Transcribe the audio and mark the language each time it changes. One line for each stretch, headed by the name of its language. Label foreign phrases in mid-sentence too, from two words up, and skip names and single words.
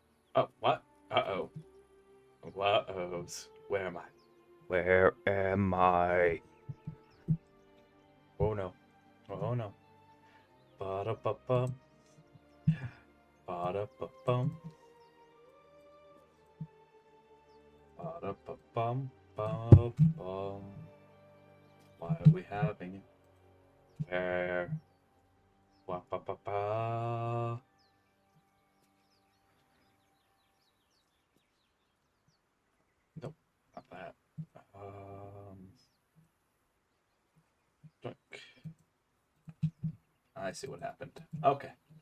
English: Oh, what? Uh-oh. What-ohs. Where am I? Where am I? Oh no. Oh no. Ba-da-ba-bum. Ba-da-ba-bum. Ba-da-ba-bum. Ba-bum. Why are we having it? Where? Wa-ba-ba-ba. Nope, not that. Doink. I see what happened. Okay.